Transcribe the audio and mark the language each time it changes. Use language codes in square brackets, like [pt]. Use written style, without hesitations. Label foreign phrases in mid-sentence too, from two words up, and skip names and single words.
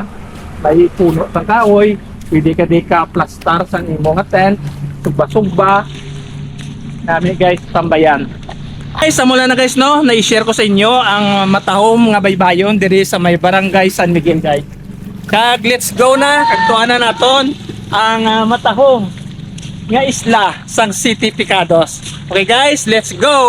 [hil] May puno sang kahoy, pwede ka di ka plastar sang imo nga tent, sugba-sugba. Nami guys tambayan. Guys, mula na guys, no, na-share ko sa inyo ang matahom nga baybayon diri sa may Barangay San Miguel guys. Kag [en] let's go [hil] na, kagtuan na naton ang matahom nga isla sang City Picados. [en] Okay guys, let's go.